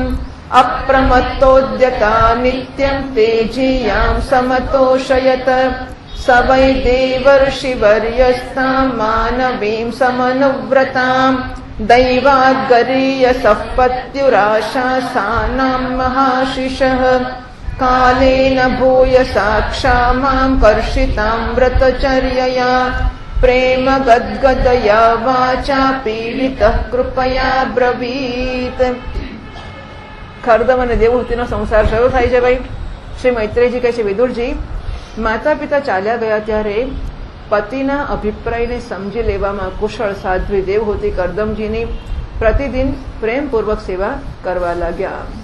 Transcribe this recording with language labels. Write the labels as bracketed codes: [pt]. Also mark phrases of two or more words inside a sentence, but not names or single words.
[sa] अप्रमत्तोद्यता नित्यं तेजीयां समतोषयत स वै देवर्षिवर्यस्तां मानवीं समनुव्रतां दैवाद्गरीयसः पत्युराशासानां महाशिषः कालेन भूयसा क्षामां कर्षितां व्रतचर्यया प्रेम गद्गदया वाचा पीडितः कृपया ब्रवीत्। [gu] ખરદમ અને દેવહૂતિનો સંસાર શરૂ થાય છે. ભાઈ શ્રી મૈત્રેયજી કહે છે, વિદુરજી, માતા પિતા ચાલ્યા ગયા ત્યારે પતિના અભિપ્રાયને સમજી લેવામાં કુશળ સાધ્વી દેવહૂતિ કરદમજીની પ્રતિદિન પ્રેમપૂર્વક સેવા કરવા લાગ્યા.